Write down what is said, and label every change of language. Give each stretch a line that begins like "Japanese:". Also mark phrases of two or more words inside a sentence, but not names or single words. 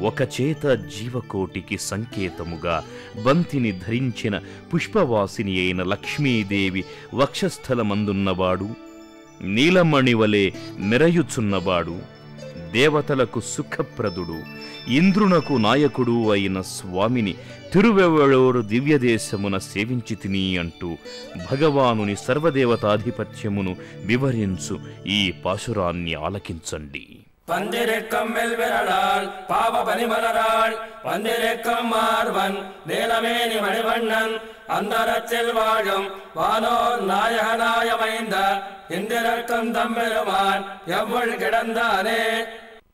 Telugu: ఒక చేత జీవకోటికి సంకేతముగా బంతిని ధరించిన పుష్పవాసిని అయిన లక్ష్మీదేవి వక్షస్థలమందున్నవాడు, నీలమణివలే మెరయుచున్నవాడు, దేవతలకు సుఖప్రదుడు, ఇంద్రునకు నాయకుడు అయిన స్వామిని తిరువెవ్వళూరు దివ్యదేశమున సేవించితిని అంటూ భగవానుని సర్వదేవతాధిపత్యమును వివరించు ఈ పాశురాన్ని ఆలకించండి.
Tamil: பந்திருக்கும் மெல்விரலால் பாவ பனிமலராள் வந்திருக்கும் மார்வன் நீலமேனி மணிவண்ணன் அந்தரத்தில் வாழும் வானோர் நாயகனாயமைந்த இந்திரக்கும் தம்பெருமான் எவ்வள் கிடந்தானே